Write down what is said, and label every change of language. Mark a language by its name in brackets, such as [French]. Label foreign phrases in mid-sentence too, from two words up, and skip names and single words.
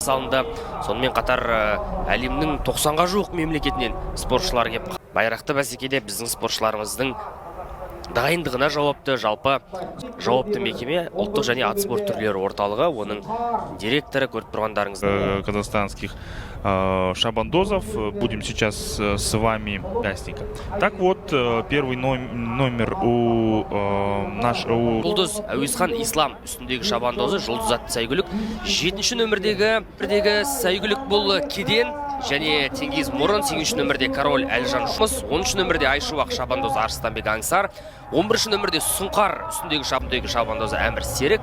[Kazakh] салынды. Сонымен қатар әлемнің 90-ға жуық мемлекетінен спортшылар келіп, байрақты бәсекеде біздің спортшыларымыздың дайындығына жауапты. Жалпы жауапты мекеме ұлттық және ат спорт түрлері орталығы, оның директоры көріп тұрғандарыңыз. [Russian] Казахстанских шабандозов. Будем сейчас с вами участника. Так вот, первый номер у [Kazakh] Жұлдыз Әуезхан Ислам үстіндегі шабандозы Жұлдыз атты сәйгүлік. 7-ші нөмірдегі сәйгүлік бұл Кеден және Теңгиз Мұрын. 8-ші нөмірде Король Әлжан Жұмыс. 10-ші нөмірде Айшуақ шабандозы Арыстанбек Аңсар. 11-ші нөмірде Сұңқар үстіндегі шабандозы Әмір Серік.